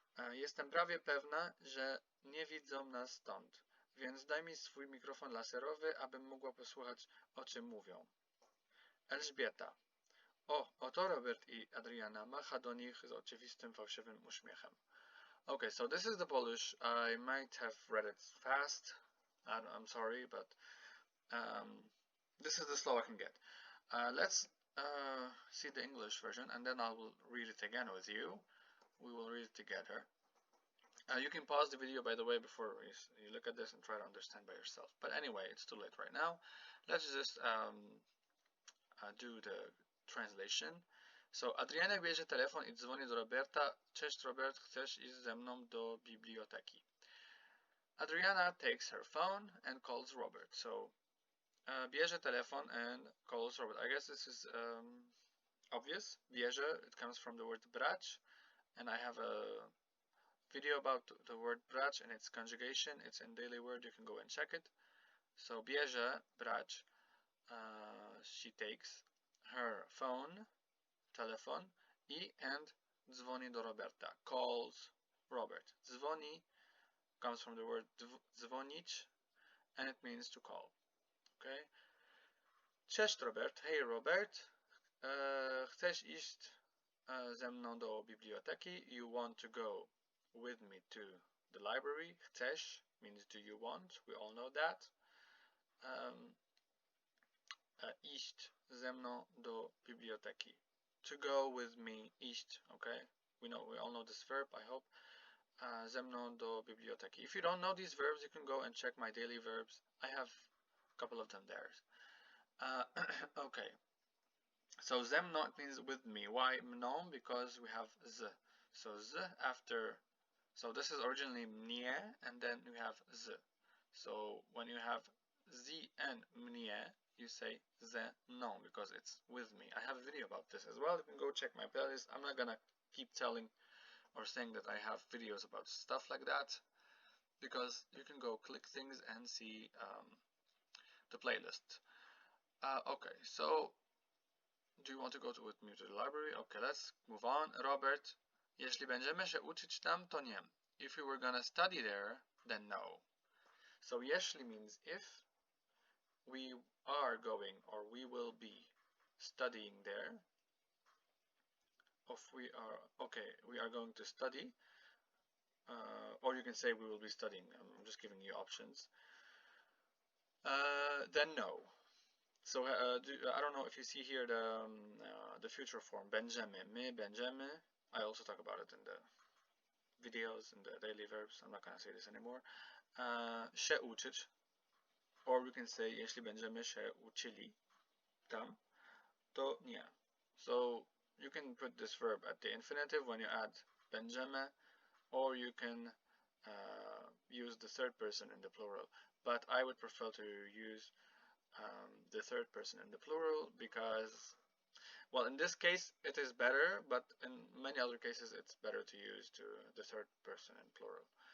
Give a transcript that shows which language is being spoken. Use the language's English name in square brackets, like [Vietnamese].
[Polish] Jestem prawie pewna, że nie widzą nas stąd, więc daj mi swój mikrofon laserowy, abym mogła posłuchać, o czym mówią. Elżbieta. Oto Robert i Adriana macha do nich z oczywistym fałszywym uśmiechem. [English] Okay, so this is the Polish. I might have read it fast. I'm sorry, but this is the slow I can get. Let's see the English version, and then I will read it again with you. We will read it together. You can pause the video, by the way, before you look at this and try to understand by yourself. But anyway, it's too late right now. Let's just do the translation. [Polish] So, Adriana bierze telefon i dzwoni do Roberta. Cześć, Robert, chcesz iść ze mną do biblioteki? [English] Adriana takes her phone and calls Robert. So, [Polish] bierze telefon [English] and calls Robert. I guess this is obvious. Bierze, it comes from the word brać, and I have a video about the word brać and its conjugation. It's in Daily Word. You can go and check it. So, bierze, brać, she takes her phone, telephone, and [Polish] dzwoni do Roberta, [English] calls Robert. Dzwoni comes from the word dzwonić, and it means to call. Okay. Cześć, Robert. Hey, Robert. [Polish] Chcesz iść ze mną do biblioteki? [English] You want to go with me to the library? Chcesz means do you want? We all know that. [Polish] Iść ze mną do biblioteki. [English] To go with me, iść. Okay. We all know this verb, I hope. [Polish] Ze mną do biblioteki. [English] If you don't know these verbs, you can go and check my daily verbs. I have a couple of them there. Okay. So ze mną, it means with me. Why mną? Because we have z. So z after. So this is originally mnie, and then we have z. So when you have z and mnie, you say ze mną because it's with me. I have a video about this as well. You can go check my playlist. I'm not gonna keep telling or saying that I have videos about stuff like that, because you can go click things and see the playlist. Okay, so do you want to go with me to the library? Okay, let's move on. Robert, [Polish] Jeśli będziemy się uczyć tam, to nie. [English] If we were gonna study there, then no. So jeśli means if we are going or we will be studying there. If we are, okay, we are going to study. Or you can say we will be studying. I'm just giving you options. Then no. So I don't know if you see here the future form. [Polish] Będziemy, my będziemy. [English] I also talk about it in the videos, in the daily verbs. I'm not going to say this anymore. [Polish] Się uczyć. [English] Or we can say, [Polish] jeśli będziemy się uczyli tam, to nie. [English] So you can put this verb at the infinitive when you add będziemy, or you can use the third person in the plural. But I would prefer to use the third person in the plural because, well, in this case it is better, but in many other cases it's better to use the third person in plural.